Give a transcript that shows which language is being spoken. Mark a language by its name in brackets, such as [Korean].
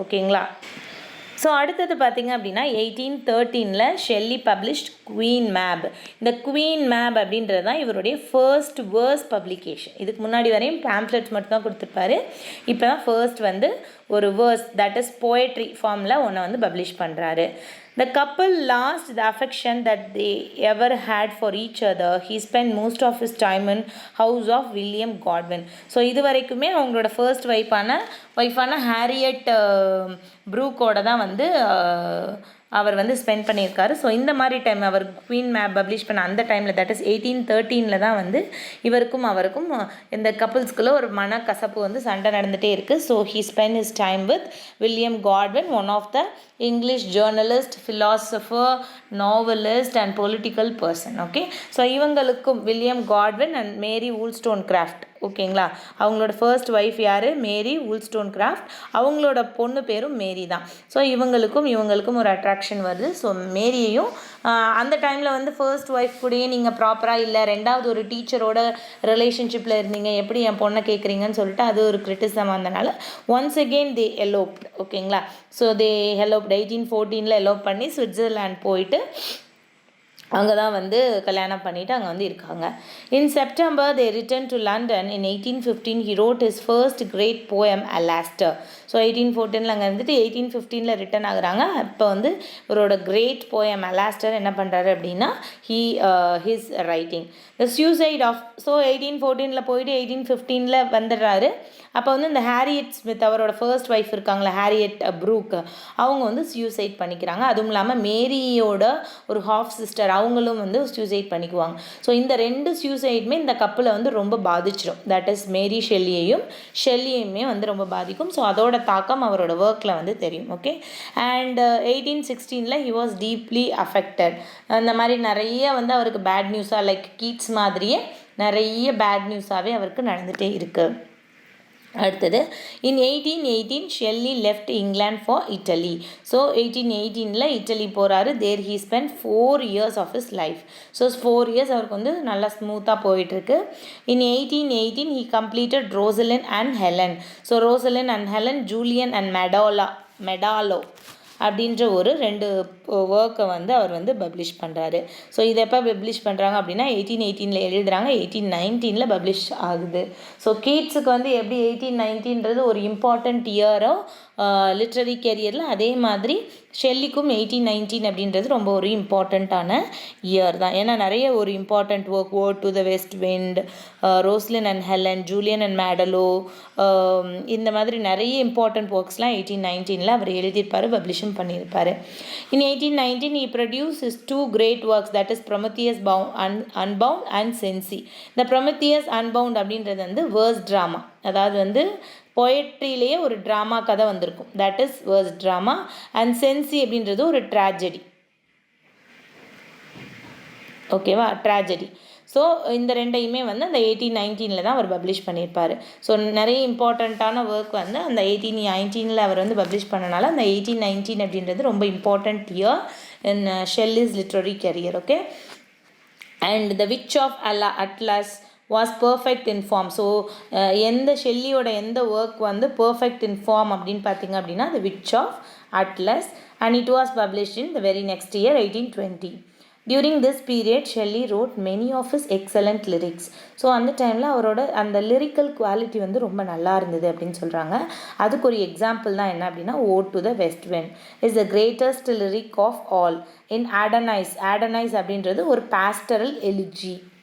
[Tamil] ஓகேங்களா, ஸோ அடுத்தது பார்த்திங்க அப்படின்னா [English] 1813 Shelley published Queen Mab. [Tamil] இந்த குவீன் மேப் அப்படின்றது தான் இவருடைய ஃபர்ஸ்ட் வேர்ஸ் பப்ளிகேஷன். இதுக்கு முன்னாடி வரையும் பேம்ப்ளெட்ஸ் மட்டும் தான் கொடுத்துருப்பாரு. இப்போ தான் ஃபர்ஸ்ட் வந்து ஒரு வேர்ஸ், தட் இஸ் போயட்ரி ஃபார்மில் ஒன்று வந்து பப்ளிஷ் பண்ணுறாரு. [English] The couple lost the affection that they ever had for each other. He spent most of his time in house of William Godwin. [Tamil] So இது வரைக்குமே அவங்களோட ஃபர்ஸ்ட் ஒய்ஃபான ஹாரியட் ப்ரூக்கோட தான் வந்து அவர் வந்து ஸ்பெண்ட் பண்ணியிருக்காரு. ஸோ இந்த மாதிரி டைம் அவர் குவீன் மேப் பப்ளிஷ் பண்ண அந்த டைமில், தட் இஸ் 1813 தான் வந்து இவருக்கும் அவருக்கும் இந்த கப்புள்ஸ்குள்ளே ஒரு மனக்கசப்பு வந்து சண்டை நடந்துகிட்டே இருக்குது. [English] So he spend his time with William Godwin, one of the English journalist, philosopher, novelist and political person. [Tamil] Okay, so இவங்களுக்கும் வில்லியம் காட்வின் அண்ட் மேரி வூல்ஸ்டோன்கிராஃப்ட். ஓகேங்களா, அவங்களோட ஃபர்ஸ்ட் ஒய்ஃப் யார்? மேரி வூல்ஸ்டோன்கிராஃப்ட். அவங்களோட பொண்ணு பேரும் மேரி தான். ஸோ இவங்களுக்கும் ஒரு அட்ராக்ஷன் வருது. ஸோ மேரியையும் அந்த டைமில் வந்து ஃபர்ஸ்ட் ஒய்ஃப் கூடயே நீங்கள் ப்ராப்பராக இல்லை, ரெண்டாவது ஒரு டீச்சரோட ரிலேஷன்ஷிப்பில் இருந்தீங்க, எப்படி என் பொண்ணை கேட்குறீங்கன்னு சொல்லிட்டு அது ஒரு கிரிட்டிசம் வந்தனால [English] Once again they eloped. [Tamil] ஓகேங்களா, [English] so they eloped [Tamil] 1814 எலோப் பண்ணி சுவிட்சர்லாண்ட் போயிட்டு அங்கே தான் வந்து கல்யாணம் பண்ணிவிட்டு அங்கே வந்து இருக்காங்க. [English] In September they return to London. இன் 1815 he wrote his first great poem Alastair. [Tamil] So 1814 அங்கே இருந்துட்டு 1815 ரிட்டர்ன் ஆகுறாங்க. இப்போ வந்து இவரோட கிரேட் போயம் அலாஸ்டர் என்ன பண்ணுறாரு அப்படின்னா [English] His writing the suicide of. [Tamil] So 1814 போயிட்டு 1815 வந்துடுறாரு. அப்போ வந்து இந்த ஹாரியட் ஸ்மித் அவரோட ஃபர்ஸ்ட் ஒய்ஃப் இருக்காங்களா, ஹாரியட் ப்ரூக், அவங்க வந்து சூசைட் பண்ணிக்கிறாங்க. அதுவும் இல்லாமல் மேரியோட ஒரு ஹாஃப் சிஸ்டர் அவங்களும் வந்து சூசைட் பண்ணிக்குவாங்க. ஸோ இந்த ரெண்டு சூசைடுமே இந்த கப்பில் வந்து ரொம்ப பாதிச்சிடும். தட் இஸ் மேரி ஷெல்லியுமே வந்து ரொம்ப பாதிக்கும். ஸோ அதோட தாக்கம் அவரோட ஒர்க்கில் வந்து தெரியும். [English] Okay, and 1816 he was deeply affected. [Tamil] அந்த மாதிரி நிறைய வந்து அவருக்கு பேட் நியூஸாக, லைக் கீட்ஸ் மாதிரியே நிறைய பேட் நியூஸாகவே அவருக்கு நடந்துகிட்டே இருக்குது. [English] அடுத்தது in 1818 Shelley left England for Italy. So 1818 [Tamil] idli போகிறாரு. [English] There he spend 4 years of his life. [Tamil] So 4 years அவருக்கு வந்து நல்லா ஸ்மூத்தாக போயிட்டுருக்கு. [English] In 1818 he completed Rosalind and Helen. [Tamil] So Rosslyn and Helen, Julian and மெடாலோ அப்படின்ற ஒரு 2 ஒர்க்கை வந்து அவர் வந்து பப்ளிஷ் பண்ணுறாரு. ஸோ இதை எப்போ பப்ளிஷ் பண்ணுறாங்க அப்படின்னா 1818 எழுதுகிறாங்க, 1819 பப்ளிஷ் ஆகுது. ஸோ கீட்ஸுக்கு வந்து எப்படி 1819 ஒரு இம்பார்ட்டண்ட் இயரோ லிட்ரரி கேரியரில், அதே மாதிரி ஷெல்லிக்கும் 1819 அப்படின்றது ரொம்ப ஒரு இம்பார்ட்டண்ட்டான இயர் தான். ஏன்னா நிறைய ஒரு important work, word to the west wind, Roslin and Helen, Julian and மேடலோ, இந்த மாதிரி நிறைய இம்பார்ட்டண்ட் ஒர்க்ஸ்லாம் 1819 அவர் எழுதியிருப்பார், பப்ளிஷும் பண்ணியிருப்பார். [English] இன் 1819 he produced his 2 great works, that is Prometheus Unbound and Sensi. [Tamil] இந்த Prometheus Unbound அப்படின்றது வந்து வேர்ஸ் ட்ராமா, அதாவது வந்து போயட்ரியிலேயே ஒரு ட்ராமா கதை வந்திருக்கும், [English] That is verse drama. [Tamil] And சென்சி அப்படின்றது ஒரு ட்ராஜடி. ஓகேவா, ட்ராஜடி. ஸோ இந்த ரெண்டையுமே வந்து அந்த 1819 தான் அவர் பப்ளிஷ் பண்ணியிருப்பார். ஸோ நிறைய இம்பார்ட்டண்ட்டான ஒர்க் வந்து அந்த 1819 அவர் வந்து பப்ளிஷ் பண்ணனால அந்த 1819 அப்படின்றது ரொம்ப [English] Important year in Shelley's literary career. Okay, and the witch of Atlas was perfect in form. [Tamil] So எந்த ஷெல்லியோட எந்த ஒர்க் வந்து பர்ஃபெக்ட் இன் ஃபார்ம் அப்படின்னு பார்த்தீங்க அப்படின்னா த which of atlas, [English] And it was published in the very next year 1820. During this period, Shelley wrote many of his excellent lyrics. [Tamil] So அந்த டைமில் அவரோட அந்த லிரிக்கல் குவாலிட்டி வந்து ரொம்ப நல்லா இருந்தது அப்படின்னு சொல்கிறாங்க. அதுக்கு ஒரு எக்ஸாம்பிள் தான் என்ன அப்படின்னா [English] Ode to the west wind is the greatest lyric of all. [Tamil] இன் ஆடனைஸ் அப்படின்றது ஒரு பாஸ்டரல் எலிஜி.